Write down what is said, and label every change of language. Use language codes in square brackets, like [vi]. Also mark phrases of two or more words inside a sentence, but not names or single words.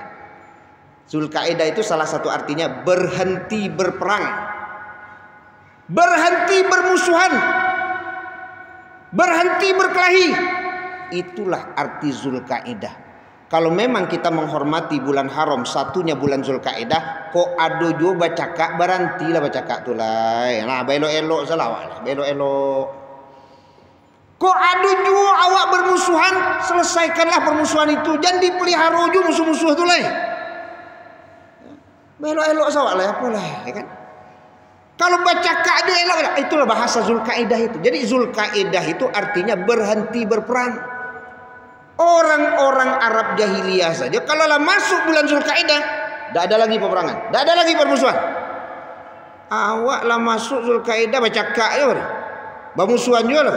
[id] Zulkaidah itu salah satu artinya berhenti berperang, berhenti bermusuhan, berhenti berkelahi. Itulah arti Zulkaidah. Kalau memang kita menghormati bulan haram, satunya bulan Zulkaidah, [min] kok ado jo bacakak barantilah bacakak tulai. Nah, belo-elok selawat lah, belo-elok. Kok ado jo awak bermusuhan, [id] selesaikanlah permusuhan itu. [min] Jangan dipelihara jo musuh-musuh tulai. Belo-elok sawak lah, apalah, ya kan? Kalau bacakak jo elok, [id] itulah bahasa Zulkaidah itu. Jadi Zulkaidah itu artinya berhenti berperang. Orang-orang Arab jahiliyah saja kalau lah masuk bulan Zulkaidah, tidak ada lagi peperangan, tidak ada lagi permusuhan. [min] Awak lah masuk Zulkaidah bacakak ya, bermusuhan juga loh.